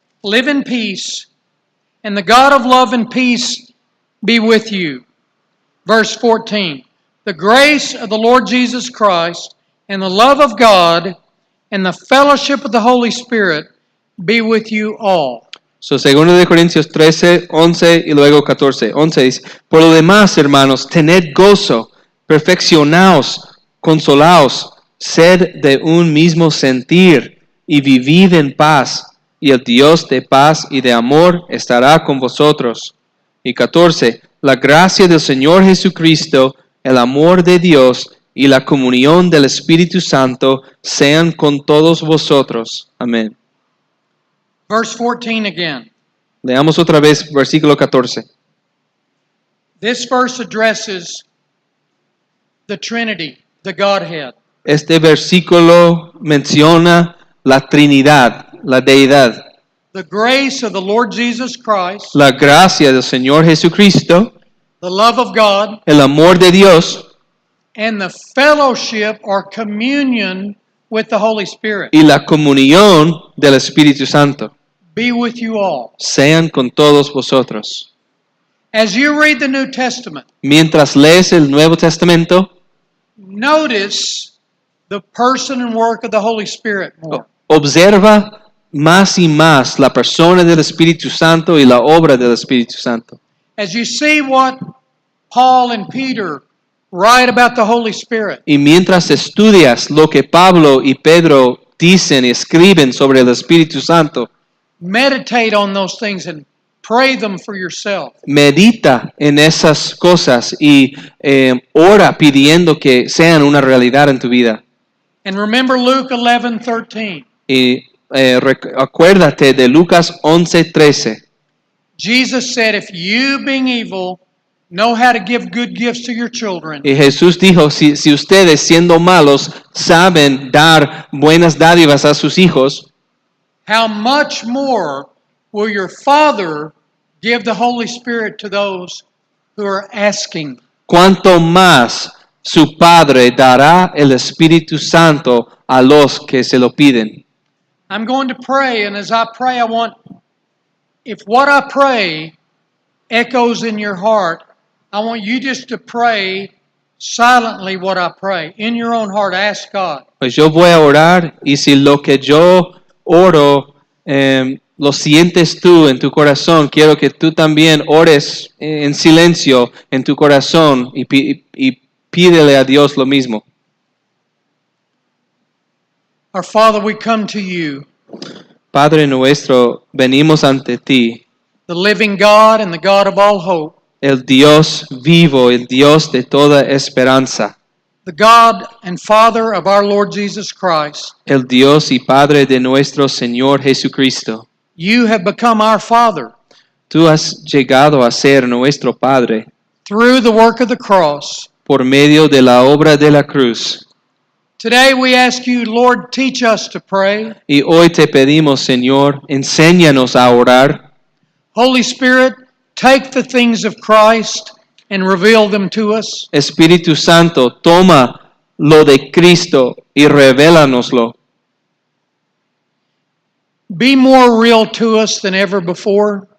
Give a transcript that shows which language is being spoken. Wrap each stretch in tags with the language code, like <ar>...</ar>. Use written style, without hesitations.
<en>Live in peace. And the God of love and peace be with you. Verse 14. The grace of the Lord Jesus Christ and the love of God and the fellowship of the Holy Spirit be with you all.</en> <es>So, segundo de Corintios 13, 11 y luego 14. 11 dice, por lo demás, hermanos, tened gozo, perfeccionaos, consolaos, sed de un mismo sentir y vivid en paz, y el Dios de paz y de amor estará con vosotros. Y 14, la gracia del Señor Jesucristo, el amor de Dios y la comunión del Espíritu Santo sean con todos vosotros. Amén.</es> <en>Verse 14 again.</en> <es>Leamos otra vez versículo 14.</es> <en>This verse addresses the Trinity, the Godhead.</en> <es>Este versículo menciona la Trinidad, la deidad,</es> <en>The grace of the Lord Jesus Christ,</en> <es>la gracia del Señor Jesucristo,</es> <en>the love of God,</en> <es>el amor de Dios</es> <en>and the fellowship or communion with the Holy Spirit</en> <es>y la comunión del Espíritu Santo</es> <en>be with you all.</en> <es>sean con todos vosotros.</es> <en>As you read the New Testament,</en> <es>Mientras lees el Nuevo Testamento,</es> <en>notice the person and work of the Holy Spirit more.</en> <es>observa más y más la persona del Espíritu Santo y la obra del Espíritu Santo.</es> <en>As you see what Paul and Peter write about the Holy Spirit,</en> <es>Y mientras estudias lo que Pablo y Pedro dicen y escriben sobre el Espíritu Santo,</es> <en>meditate on those things and pray them for yourself.</en> <es>medita en esas cosas y ora pidiendo que sean una realidad en tu vida.</es> <en>And remember Luke 11:13.</en> <es>Y acuérdate de Lucas 11:13.</es> <en>Jesus said, if you, being evil, know how to give good gifts to your children,</en> <es>Y Jesús dijo, si ustedes siendo malos saben dar buenas dádivas a sus hijos,</es> <en>how much more will your Father give the Holy Spirit to those who are asking?</en> <es>¿cuánto más su Padre dará el Espíritu Santo a los que se lo piden?</es> <en>I'm going to pray, and as I pray, I want, if what I pray echoes in your heart, I want you just to pray silently what I pray. In your own heart, ask God.</en> <es>Pues yo voy a orar y si lo que yo oro lo sientes tú en tu corazón, quiero que tú también ores en silencio en tu corazón y pídele a Dios lo mismo.</es> <en>Our Father, we come to you,</en> <es>Padre nuestro, venimos ante ti,</es> <en>the living God and the God of all hope,</en> <es>el Dios vivo, el Dios de toda esperanza,</es> <en>the God and Father of our Lord Jesus Christ.</en> <es>el Dios y Padre de nuestro Señor Jesucristo.</es> <en>You have become our Father</en> <es>Tú has llegado a ser nuestro Padre</es> <en>through the work of the cross.</en> <es>por medio de la obra de la cruz.</es> <en>Today we ask you, Lord, teach us to pray.</en> <es>Y hoy te pedimos, Señor, enséñanos a orar.</es> <en>Holy Spirit, take the things of Christ and reveal them to us.</en> <es>Espíritu Santo, toma lo de Cristo y revélanoslo.</es> <en>Be more real to us than ever before.</en>